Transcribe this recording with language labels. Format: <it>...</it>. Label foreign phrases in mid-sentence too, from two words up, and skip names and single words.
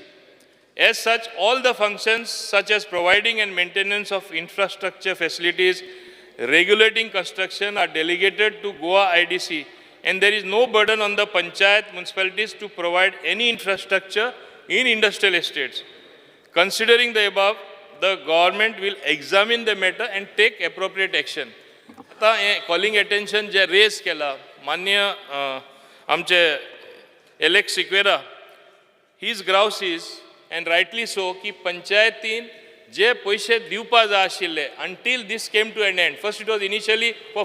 <en>As such, all the functions such as providing and maintenance of infrastructure facilities, regulating construction are delegated to Goa IDC, and there is no burden on the panchayat municipalities to provide any infrastructure in industrial estates. Considering the above, the government will examine the matter and take appropriate action. आता calling attention जे raise</en> <kok>केला मान्य आमचे</kok> <en>Alex Sigera, his grouse is, and rightly so,</en> <kok>की पंचायतीन जे पैसे दिवपा जाय आशिल्ले</kok> <en>until this came to an end. First it was initially for</en>